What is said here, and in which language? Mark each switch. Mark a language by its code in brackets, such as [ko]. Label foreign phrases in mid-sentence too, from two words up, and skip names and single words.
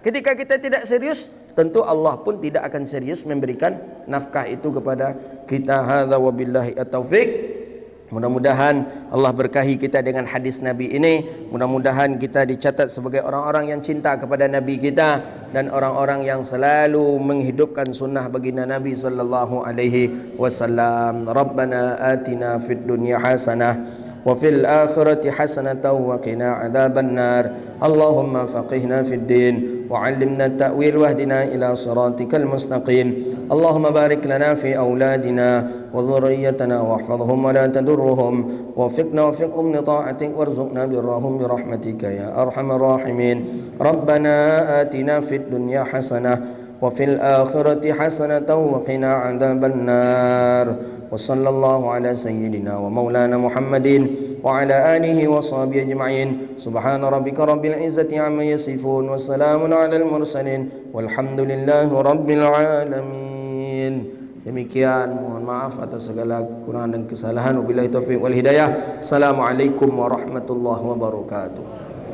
[id] Ketika kita tidak serius, tentu Allah pun tidak akan serius memberikan nafkah itu kepada kita. [ar] هذا وبالله التوفيق. [id] Mudah-mudahan Allah berkahi kita dengan hadis Nabi ini. Mudah-mudahan kita dicatat sebagai orang-orang yang cinta kepada Nabi kita, dan orang-orang yang selalu menghidupkan sunnah baginda Nabi [ar] صلى الله عليه وسلم. ربنا آتنا في الدنيا حسنة وفي الآخرة حسنة وقنا عذاب النار. اللهم فقهنا في الدين وعلمنا التأويل واهدنا إلى صراطك المستقيم. اللهم بارك لنا في أولادنا وذرياتنا واحفظهم ولا تضرهم وفقنا ووفقهم لطاعتك وارزقنا برهم برحمتك يا أرحم الراحمين. ربنا آتنا في الدنيا حسنة وفي الآخرة حسنة وقنا عذاب النار. وصلى الله على سيدنا ومولانا محمد وعلى آله وصحبه أجمعين. سبحان ربك رب العزة عما يصفون وسلام على المرسلين والحمد لله رب العالمين. [id] Demikian, mohon maaf atas segala kekurangan dan kesalahan. [ar] وبالله التوفيق والهداية. السلام عليكم ورحمة الله وبركاته.